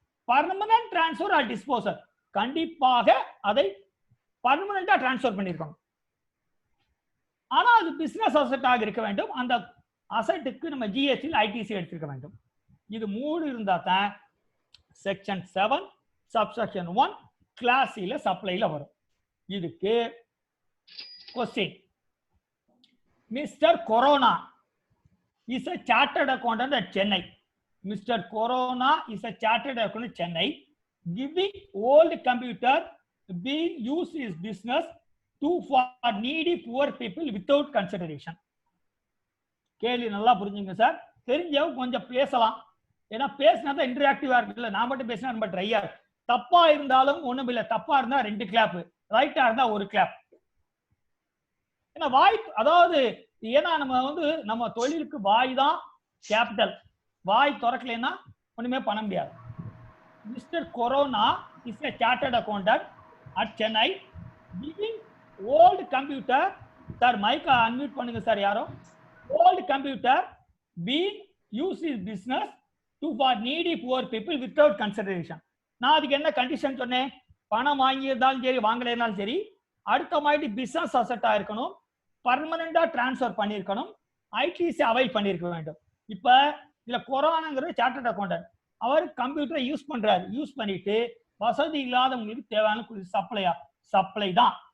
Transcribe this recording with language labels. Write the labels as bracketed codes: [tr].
[ta] Permanent transfer R disposal, கண்டிப்பாக அதை பர்மனண்டா டிரான்ஸ்ஃபர் பண்ணிருக்கணும், ஆனா அது பிசினஸ் அசெட்டாக இருக்க வேண்டும், அந்த அசெட்டுக்கு நம்ம ஜிஎஸ்டியில் ஐடிசி எடுத்துக்க வேண்டும். இது 3 இருந்தா தான் செக்ஷன் 7 சப்செக்ஷன் 1 கிளாஸ்ல சப்ளைல வரும். இதுக்கு question, [en] Mister Corona is a chartered accountant at Chennai. Mr. Corona is a chartered accountant at Chennai, giving old computer being used in his business to for needy poor people without consideration. [ta] கேள்வி நல்லா புரிஞ்சுங்க sir, தெரிஞ்சவங்க கொஞ்சம் பேசலாம், ஏன்னா பேசினா தான் இன்டராக்டிவா இருக்குல்ல. நான் மட்டும் பேசினா ரொம்ப ட்ரையா இருக்கு. தப்பா இருந்தாலும் ஒண்ணும் இல்லை, தப்பா இருந்தா 2 கிளாப், ரைட்டா இருந்தா 1 கிளாப். ஏன்னா வாய், அதாவது ஏன்னா நம்ம வந்து நம்ம தொழிலுக்கு வாய் தான் கேபிட்டல், வாய் திறக்கலைன்னா ஒண்ணுமே பண்ண முடியாது. [en] mister Corona is a chartered accountant at Chennai, giving old computer, [ta] sir மைக்கை அன்மியூட் பண்ணுங்க சார் யாரோ. [en] old computer being used in business to for needy poor people without consideration. [ta] நான் அதுக்கு என்ன கண்டிஷன் சொன்னேன், பணம் வாங்கியிருந்தாலும் சரி வாங்கலைனாலும் சரி அடுத்த மாதிரி பிசினஸ் அசெட்டா இருக்கணும், பர்மனண்டா டிரான்ஸ்ஃபர் பண்ணிருக்கணும், ஐடிசி அவைல் பண்ணிருக்க வேண்டும். இப்ப இதுல கொரோனாங்கிறது சார்ட்டர்ட் அக்கௌண்டன்ட், அவர் கம்ப்யூட்டரை யூஸ் பண்றாரு, யூஸ் பண்ணிட்டு வசதி இல்லாதவங்களுக்கு தேவையான சப்ளை தான்.